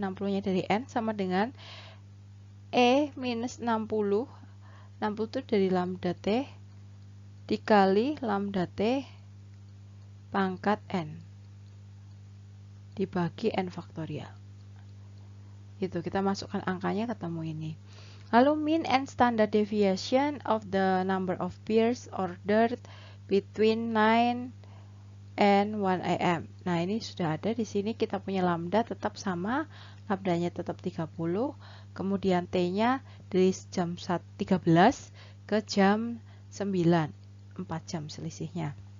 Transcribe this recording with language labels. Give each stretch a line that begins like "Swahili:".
Indonesian: 60-nya dari N sama dengan E minus 60. 60 itu dari lambda T dikali lambda T pangkat N dibagi N faktorial. Gitu, kita masukkan angkanya ketemu ini.
English: Lalu mean and standard deviation of the number of beers ordered between 9 and 1 AM.
Indonesian: Nah, ini sudah ada di sini kita punya lambda tetap sama, lambdanya tetap 30, kemudian T-nya dari jam 13 ke jam 9, 4 jam selisihnya.